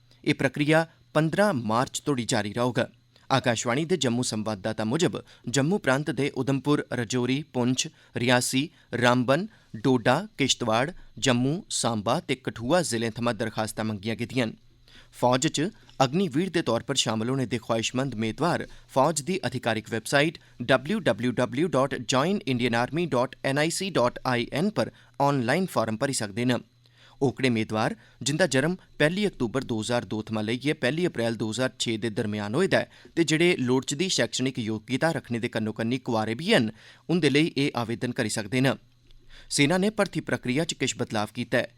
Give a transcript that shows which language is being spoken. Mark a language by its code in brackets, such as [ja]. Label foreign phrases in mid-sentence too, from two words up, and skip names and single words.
[doi] एह् प्रक्रिया 15 मार्च तोड़ी जारी रौह्ग। आकाशवाणी दे जम्मू संवाददाता मुजब जम्मू प्रांत दे उधमपुर, रजौरी, पुंछ, रियासी, रामबन, डोडा, किश्तवाड़, जम्मू, सांबा ते कठुआ जिलें थमां दरखास्तां मंगियां गेदिआं न। फौज च अग्निवीर दे तौर पर शामल होने दे ख्वाहिशमंद मेदवार फौज दी अधिकारिक वैबसाइट www.joinindianarmy.nic.in पर ऑनलाइन फार्म भरी सकदे न। ओकड़े मेदवार जिंदा जन्म 1 अक्तूबर 2002 थमां लेइयै 1 अप्रैल 2006 दे दरम्यान होए दा ऐ ते जेह्ड़े लोड़चदी शैक्षणिक योग्यता रखने दे कन्नो कन्नी कुआरे बी हैन, उंदे लेई एह् आवेदन करी सकदे न। सेना ने भर्थी प्रक्रिया च किश बदलाव कीता ऐ।